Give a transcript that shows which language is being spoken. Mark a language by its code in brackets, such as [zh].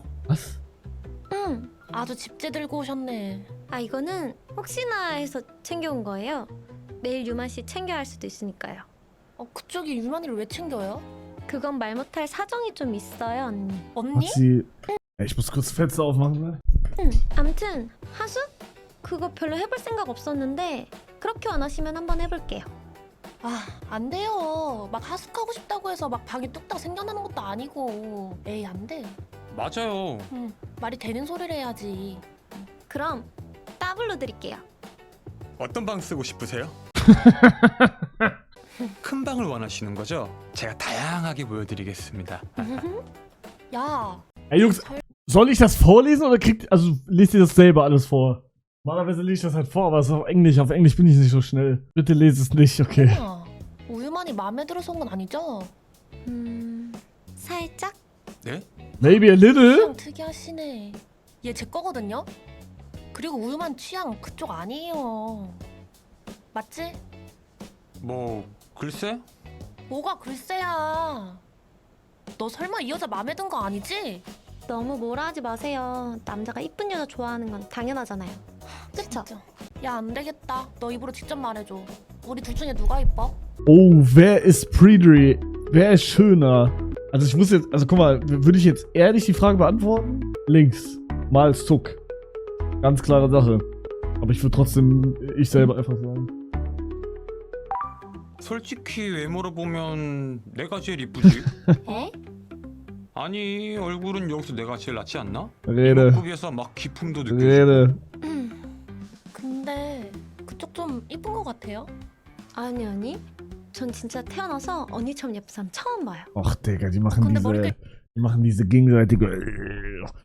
[de] Was? [ko] 응, 아주 집재 들고 오셨네. 이거는 혹시나 해서 챙겨온 거예요. 내일 유만 씨 챙겨야 할 수도 있으니까요. 그쪽이 유만이를 왜 챙겨요? 그건 말 못할 사정이 좀 있어요, 언니. [de] Hat sie... Ich muss kurz das Fenster aufmachen, ne? [ko] 암튼 하수? 그거 별로 해볼 생각 없었는데 그렇게 원하시면 한번 해볼게요. 안 돼요. 막 하숙하고 싶다고 해서 막 방이 뚝딱 생겨나는 것도 아니고. 에이, 안 돼. 맞아요. 말이 되는 소리를 해야지. 그럼 따블로 드릴게요. 어떤 방 쓰고 싶으세요? 큰 방을 원하시는 거죠? 제가 다양하게 보여드리겠습니다. 야, [de] Ey Jungs, soll ich das vorlesen oder kriegt... Also, lest ihr das selber alles vor? Normalerweise lese ich das halt vor, aber es ist auf Englisch. Auf Englisch bin ich nicht so schnell. Bitte lese es nicht, okay. [ko] 우유만이 마음에 들어서 온 건 아니죠? 살짝? 네? [en] Maybe a little? [ko] 취향 특이하시네. 얘 제 거거든요? 그리고 우유만 취향 그쪽 아니에요. 맞지? 뭐 글쎄? 뭐가 글쎄야. 너 설마 이 여자 마음에 든 거 아니지? 너무 뭐라 하지 마세요. 남자가 이쁜 여자 좋아하는 건 당연하잖아요. 그쵸? 야, 안 되겠다. 너 입으로 직접 말해줘. 우리 둘 중에 누가 이뻐? [de] Oh, wer ist pretty? Wer ist schöner? Also ich muss jetzt... Also guck mal, würde ich jetzt ehrlich die Frage beantworten? Links. Mal Zuck. Ganz klare Sache. Aber ich würde trotzdem ich selber einfach sagen. [ko] 솔직히 외모로 보면 내가 제일 이쁘지. 에? 아니 얼굴은 여기서 내가 제일 낫지 않나? [de] Rede. [ko] 이목구비에서 막 기품도 느껴져. [de] Rede. [ko] 근데 그쪽 좀 이쁜 것 같아요. 아니. 전 진짜 태어나서 언니처럼 예쁜 사람 처음 봐요. [de] Och, Digga, die machen [ko] 근데 [de] diese... [ko] 머리를 [de] Die machen diese gegenseitige...